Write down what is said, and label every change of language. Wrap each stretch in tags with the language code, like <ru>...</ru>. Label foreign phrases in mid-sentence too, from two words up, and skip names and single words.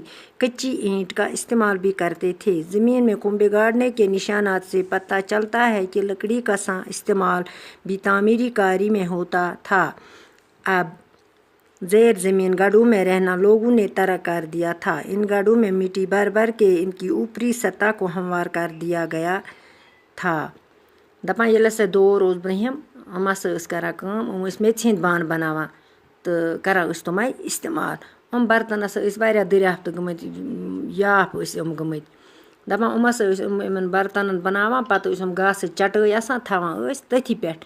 <ur>کچی اینٹ کا استعمال بھی کرتے تھے. زمین میں کنبے گاڑنے کے نشانات سے پتہ چلتا ہے کہ لکڑی کا استعمال بھی تعمیری کاری میں ہوتا تھا. اب زیر زمین گڑھوں میں رہنا لوگوں نے ترک کر دیا تھا. ان گڑھوں میں مٹی بھر بھر کے ان کی اوپری سطح کو ہموار کر دیا گیا تھا.</ur> <ks>دپان ییٚلہِ ہسا دور اوس برٛونٛہِم یِم ہسا ٲسۍ کران کٲم، یِم ٲسۍ میٚژِ ہِنٛدۍ بانہٕ بناوان تہٕ کران ٲسۍ تِمے استعمال. یِم برتن ہسا ٲسۍ واریاہ دریافت گٔمٕتۍ، یاپھ ٲسۍ یِم گٔمٕتۍ. دپان یِم ہسا ٲسۍ یِمن برتنن بناوان، پتہٕ ٲسۍ یِم گاسٕچ چٹٲے آسان تھاوان ٲسۍ تٔتھی پٮ۪ٹھ.</ks>